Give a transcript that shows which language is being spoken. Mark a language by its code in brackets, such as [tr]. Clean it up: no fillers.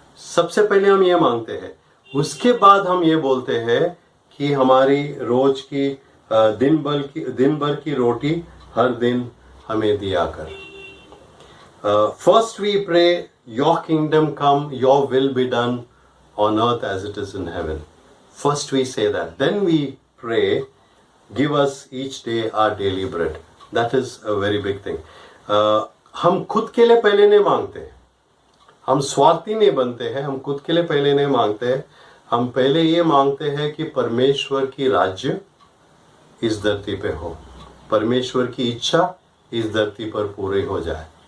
[hi] सबसे पहले हम ये मांगते हैं। उसके बाद हम ये बोलते हैं कि हमारी रोज की दिन भर की रोटी हर दिन हमें दिया कर। [en] First we pray, your kingdom come, your will be done on earth as it is in heaven. First we say that. Then we pray, give us each day our daily bread. That is a very big thing. [hi] हम खुद के लिए पहले नहीं मांगते, हम स्वार्थी नहीं बनते हैं। हम खुद के लिए पहले नहीं मांगते हैं। हम पहले ये मांगते हैं कि परमेश्वर की राज्य इस धरती पे हो, परमेश्वर की इच्छा इस धरती पर पूरी हो जाए।